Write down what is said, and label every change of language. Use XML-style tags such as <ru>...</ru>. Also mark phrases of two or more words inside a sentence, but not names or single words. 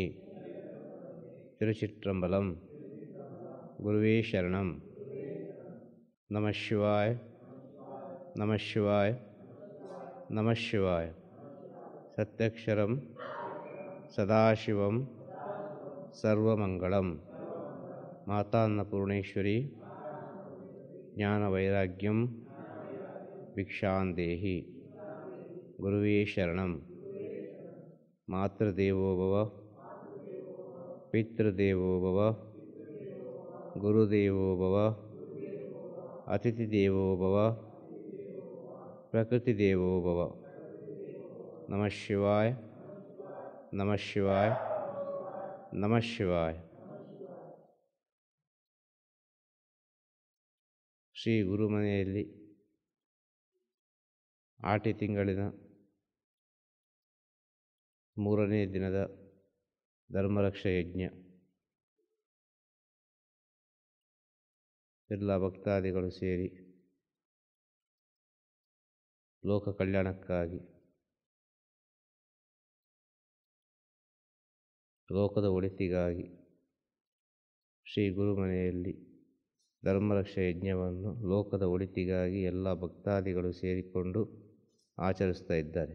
<ta>திருச்சிற்றம்பலம்.</ta> <sa>குருவே சரணம். நம சிவாய நம சிவாய நம சிவாய. சத்யக்ஷரம் சதாசிவம் சர்வமங்களம். மாதா ಅನ್ನಪೂರ್ಣೇಶ್ವರಿ ಜ್ಞಾನವೈರಾಗ್ಯಂ ಭಿಕ್ಷಾಂದೇಹಿ. ಗುರುವೇ ಶರಣಂ. ಮಾತೃದೇವೋ ಭವ ಪಿತೃದೇವೋ ಭವ ಗುರುದೇವೋ ಭವ ಅತಿಥಿದೇವೋ ಭವ ಪ್ರಕೃತಿದೇವೋ ಭವ. ನಮಃ ಶಿವಾಯ ನಮಃ ಶಿವಾಯ ನಮಃ ಶಿವಾಯ.</sa> <kn>ಶ್ರೀ ಗುರುಮನೆಯಲ್ಲಿ ಆಟಿ ತಿಂಗಳಿನ 3ನೇ ದಿನದ ಧರ್ಮರಕ್ಷಾ ಯಜ್ಞ. ಎಲ್ಲ ಭಕ್ತಾದಿಗಳು ಸೇರಿ ಲೋಕ ಕಲ್ಯಾಣಕ್ಕಾಗಿ, ಲೋಕದ ಒಳಿತಿಗಾಗಿ ಶ್ರೀ ಗುರುಮನೆಯಲ್ಲಿ ಧರ್ಮರಕ್ಷಾ ಯಜ್ಞವನ್ನು ಲೋಕದ ಒಳಿತಿಗಾಗಿ ಎಲ್ಲ ಭಕ್ತಾದಿಗಳು ಸೇರಿಕೊಂಡು ಆಚರಿಸ್ತಾ ಇದ್ದಾರೆ.</kn>